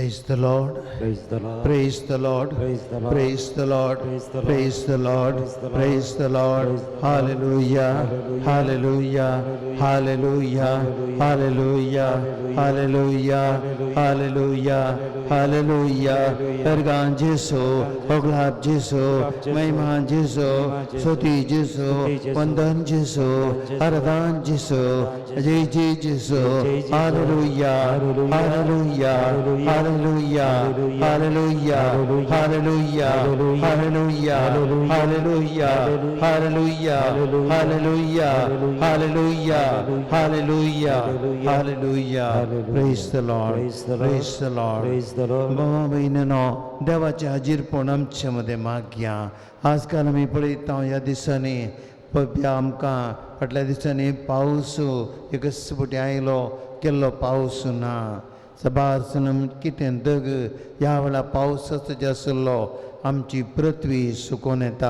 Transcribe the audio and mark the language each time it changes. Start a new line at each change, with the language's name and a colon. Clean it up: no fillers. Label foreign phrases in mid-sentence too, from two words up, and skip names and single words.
English: the Lord. Praise the Lord. Praise the Lord. Praise the Lord. Praise the Lord. Praise the Lord. Praise the Lord. Praise the Lord. Praise the Lord. Praise the Lord. Hallelujah. Hallelujah. Hallelujah. Hallelujah. Hallelujah. Hallelujah. Hallelujah. Ergan Jesu, Oglab Jesu, Maiman Jesu, Soti Jesu, Vandan Jesu, Aradan Jesu, Jai Jai Jesu. Hallelujah. Hallelujah. Hallelujah. Hallelujah. Hallelujah. Hallelujah. Hallelujah. Hallelujah. Hallelujah. Hallelujah. Hallelujah. Hallelujah. Praise the Lord. Praise the Lord. Praise the Lord. Praise the Lord.
Konkani: बाबा बहिणींनो, देवाच्या हाजीरपण आमचे मागया. आजकाल आमी पळयता ह्या दिसांनी आमकां फाटल्या दिसांनी पावस एक फुटी आयलो केल्लो पावस ना. सबारसन कितें दग ह्या वेळा पावसाचो जे आसलो आमची पृथ्वी सुकून येता.